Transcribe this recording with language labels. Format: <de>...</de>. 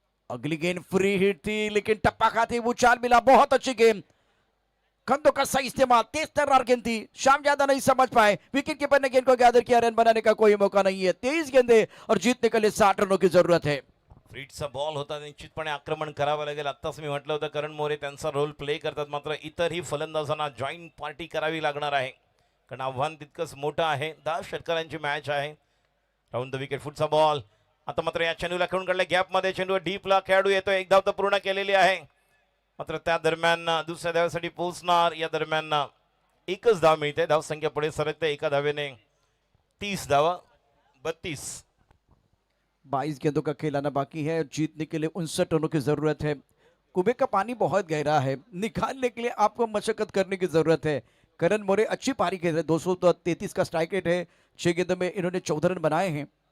<hi>अगली गेंद free hit थी, लेकिन टप्पा खाती वो चाल मिला. बहुत अच्छी गेम, कंधों का सही इस्तेमाल, तेज तर्रार गेंद थी. श्याम ज्यादा नहीं समझ पाए, विकेट कीपर ने गेंद को गैदर किया. रन बनाने का कोई मौका नहीं है. 23 गेंदे और जीतने के लिए 60 रनों की जरूरत है.</hi> <mr>फ्रीडचा बॉल होता, निश्चितपणे आक्रमण करावं लागेल. आत्ताच मी म्हटलं होतं करण मोरे त्यांचा रोल प्ले करतात, मात्र इतरही फलंदाजांना जॉईन पार्टी करावी लागणार आहे, कारण आव्हान तितकंच मोठं आहे. 10 षटकारांची मॅच आहे. Round the wicket फुटचा ball. आता मात्र या चेंडूला खेळून काढल्या गॅपमध्ये. चेंडूवर डीपला खेळाडू येतो. 1 धाव तर पूर्ण केलेली आहे, मात्र त्या दरम्यान दुसऱ्या धावेसाठी पोहोचणार. या दरम्यान एकच धाव मिळते. धावसंख्या पुढे सरकते एका धावेने. 30 धावा 32.</mr> <hi>22 गेंदों का खेलाना बाकी है। जीतने के लिए 59 रनों की जरूरत है। कुएं का पानी बहुत गहरा है, निकालने के लिए आपको मशक्कत करने की जरूरत है। करण मोरे अच्छी पारी खेल रहे, 233 का स्ट्राइक रेट है। 6 गेंदों में इन्होंने 14 रन बनाए हैं।</hi>